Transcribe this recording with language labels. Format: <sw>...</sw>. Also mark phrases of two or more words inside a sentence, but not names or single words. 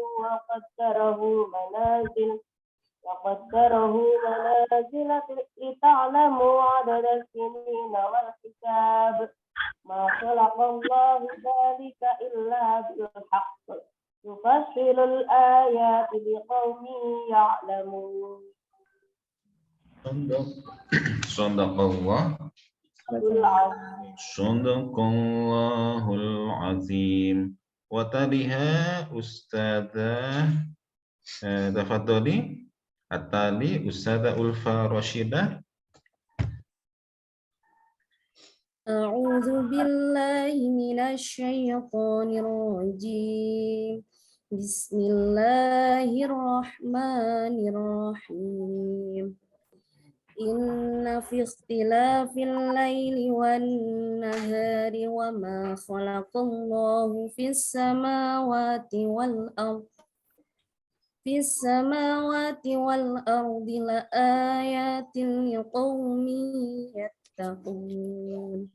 <ar>وقدره منازل لتعلموا عدد السنين والحساب ما خلق الله ذلك إلا بالحق يفصل الآيات لقوم يعلمون. Sadaqallahul azim. Wa taliha ustadzah tafadhali atali ustadzah Ulfa Rashidah. A'udzu billahi minasy syaithanir rajim. Bismillahirrahmanirrahim. Inna fi ikhtilafil laili wan nahari wa ma khalaqallahu fis samawati wal ardi la ayatin liqaumin yattaqun.</ar>